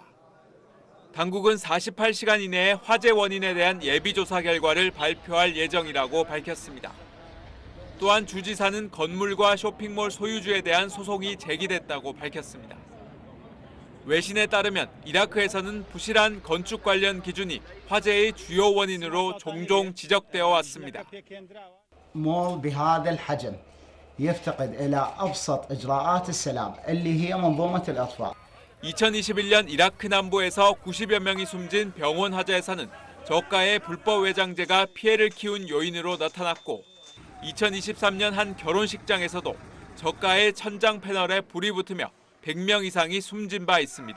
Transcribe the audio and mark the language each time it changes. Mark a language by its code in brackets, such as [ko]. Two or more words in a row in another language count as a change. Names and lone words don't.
[ko] 당국은 48시간 이내에 화재 원인에 대한 예비조사 결과를 발표할 예정이라고 밝혔습니다. 또한 주지사는 건물과 쇼핑몰 소유주에 대한 소송이 제기됐다고 밝혔습니다. 외신에 따르면 이라크에서는 부실한 건축 관련 기준이 화재의 주요 원인으로 종종 지적되어 왔습니다. [ar] مول بهذا الحجم يفتقد إلى أبسط إجراءات السلام اللي هي منظومة الأطفاء. [ko] 2021년 이라크 남부에서 90여 명이 숨진 병원 화재에서는 저가의 불법 외장재가 피해를 키운 요인으로 나타났고 2023년 한 결혼식장에서도 저가의 천장 패널에 불이 붙으며 100명 이상이 숨진 바 있습니다.